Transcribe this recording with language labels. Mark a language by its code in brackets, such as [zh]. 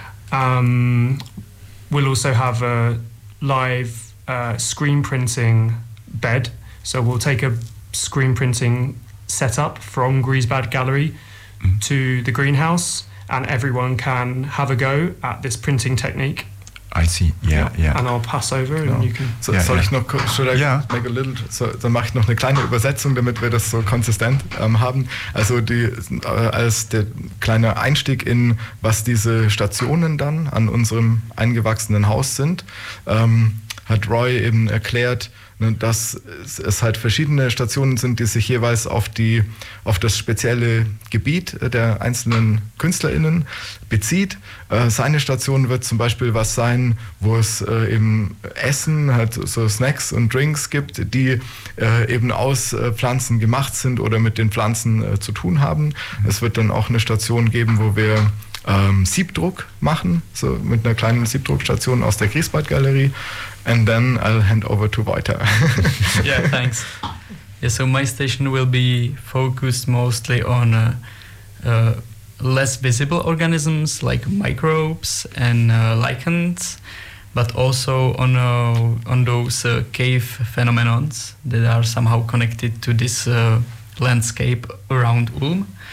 [en] We'll also have a live screen printing bed. So we'll take a screen printing setup from Griesbad Gallery to the greenhouse, and everyone can have a go at this printing technique. I see. Yeah. And I'll pass over, and you can. [de] So, yeah, soll ich noch kurz? [en] Should I make a little? [de] So, dann mache ich noch eine kleine Übersetzung, damit wir das so konsistent haben. Also die als der kleine Einstieg in was diese Stationen dann an unserem eingewachsenen Haus sind, hat Roy eben erklärt, ne, dass es halt verschiedene Stationen sind, die sich jeweils auf das spezielle Gebiet der einzelnen KünstlerInnen bezieht. Seine Station wird zum Beispiel was sein, wo es eben Essen, halt so Snacks und Drinks gibt, die eben aus Pflanzen gemacht sind oder mit den Pflanzen zu tun haben. Mhm. Es wird dann auch eine Station geben, wo wir Siebdruck machen, so mit einer kleinen Siebdruckstation aus der Griesbad-Galerie. [en] And then I'll hand over to Wojta. Yeah, thanks. Yeah, so my station will be focused mostly on less visible organisms like microbes and lichens, but also on those cave phenomenons that are somehow connected to this landscape around Ulm.